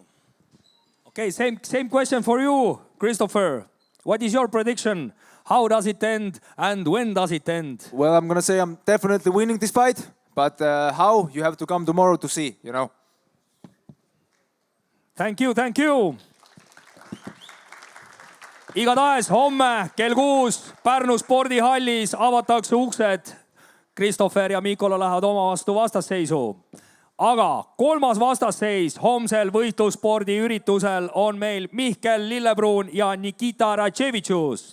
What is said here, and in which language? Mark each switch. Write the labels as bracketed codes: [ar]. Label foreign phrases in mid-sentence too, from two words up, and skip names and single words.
[en] Okay, same question for you, Christopher. What is your prediction? How does it end and when does it end? Well, I'm going to say I'm definitely winning this fight, but how, you have to come tomorrow to see, Thank you. [et] Igatahes homme kell 6 Pärnu spordihallis avatakse uksed. Christopher ja Mikola lähevad oma vastu vastasseisu. Aga kolmas vastasseis homsel võistlusspordiüritusel on meil Mihkel Lillebruun ja Nikita Ratševitšus.